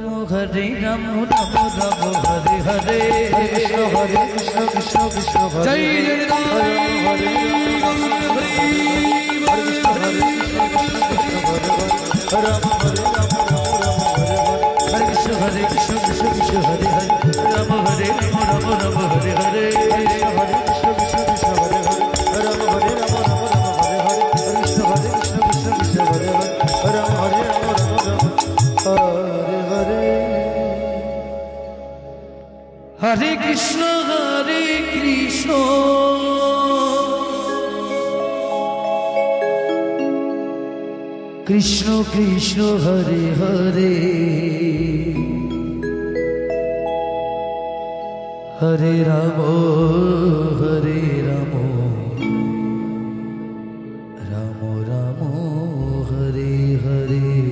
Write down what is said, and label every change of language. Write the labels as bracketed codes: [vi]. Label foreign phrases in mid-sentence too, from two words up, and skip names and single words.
[sa] হরে রাম রাম রাম হরে হরে হরে কৃষ্ণ কৃষ্ণ কৃষ্ণ হরে [bn] জয় জগন্নাথ [sa] হরে হরে কৃষ্ণ হরে কৃষ্ণ কৃষ্ণ কৃষ্ণ হরে রাম হরে রাম হরে কৃষ্ণ হরে কৃষ্ণ কৃষ্ণ কৃষ্ণ হরে হরে রাম হরে রাম রাম রাম হরে হরে হরে কৃষ্ণ কৃষ্ণ কৃষ্ণ হরে হরে রাম হরে রাম রাম রাম হরে হরে কৃষ্ণ হরে কৃষ্ণ কৃষ্ণ কৃষ্ণ হরে হরে রাম হরে রাম রাম রাম হরে হরে হরে কৃষ্ণ কৃষ্ণ কৃষ্ণ হরে হরে হরে রাম রাম রাম হরে হরে